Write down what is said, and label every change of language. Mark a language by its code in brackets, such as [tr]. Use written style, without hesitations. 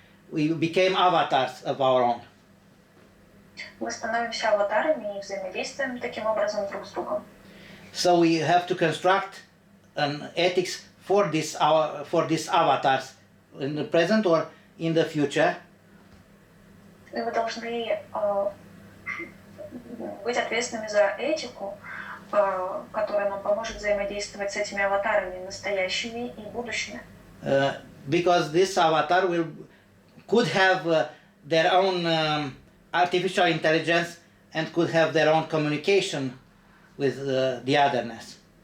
[en] We became avatars of our own. [ru] Мы становимся аватарами и взаимодействуем таким образом друг с другом. [en] So we have to construct an ethics for these avatars in the present or in the future. [ru] И вы должны быть ответственными за этику, которая нам поможет взаимодействовать с этими аватарами настоящими и будущими. [en] Because this avatar could have their own artificial intelligence and could have their own communication with the otherness.